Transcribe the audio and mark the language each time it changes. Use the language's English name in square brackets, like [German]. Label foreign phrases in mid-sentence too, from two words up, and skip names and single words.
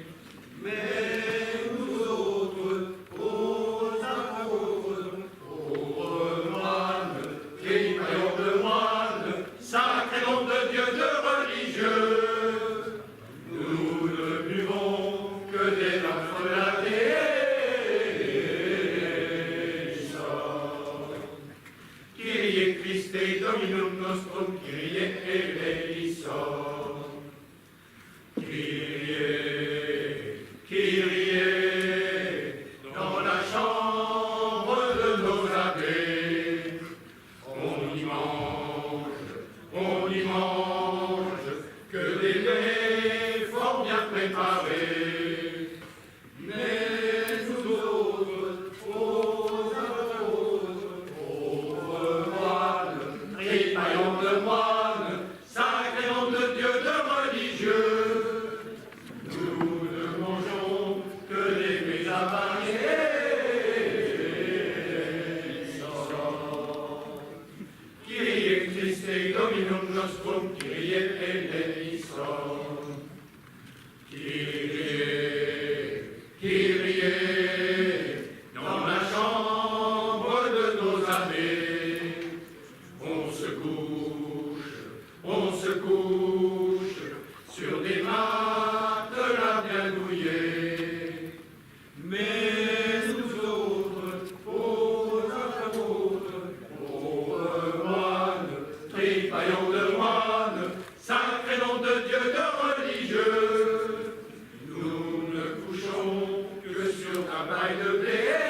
[French] Mais nous autres, aux apôtres, pauvres moines, créaillons de moines, sacré nom de Dieu, de religieux, nous ne buvons que des vins frelatés. [Latin] Kyrie Christe, Dominum nostrum, [Greek] Kyrie eleison. Kyrie, Kyrie, [French] dans la chambre de nos abbés, on y mange que des mets fort bien préparés. Mais nous autres, aux apôtres, pauvres moines, ripaillons de moines, sacré nom de Dieu, de religieux, nous ne mangeons que des mets avariés. [Latin] Kyrie Christe, Dominum nostrum, [Greek] Kyrie eleison. Kyrie, Kyrie, [French] dans la chambre de nos abbés, on se couche sur des matelas bien douillés. Mais nous autres, aux apôtres, pauvres moines, tripaillons de moines, sacré nom de Dieu, de religieux, nous ne couchons que sur un bail de blé.